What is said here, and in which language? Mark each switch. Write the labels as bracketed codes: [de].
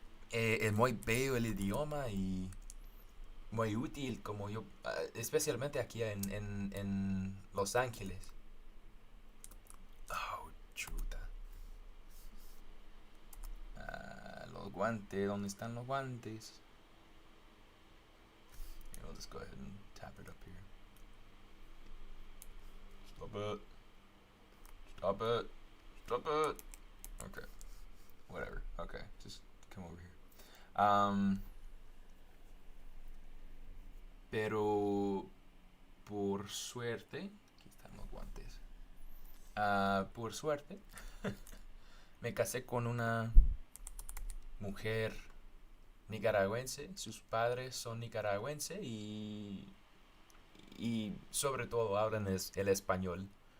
[es] Es muy bello el idioma y muy útil, como yo, especialmente aquí en Los Ángeles. Oh, chuta. Los guantes, ¿dónde están los guantes? [en] Okay, we'll just go ahead and tap it up here. Stop it. Stop it. Stop it. Okay. Whatever. Okay, just come over here. [es] Pero por suerte, aquí están los guantes. Por suerte, me casé con una mujer nicaragüense. Sus padres son nicaragüenses y sobre todo hablan el español.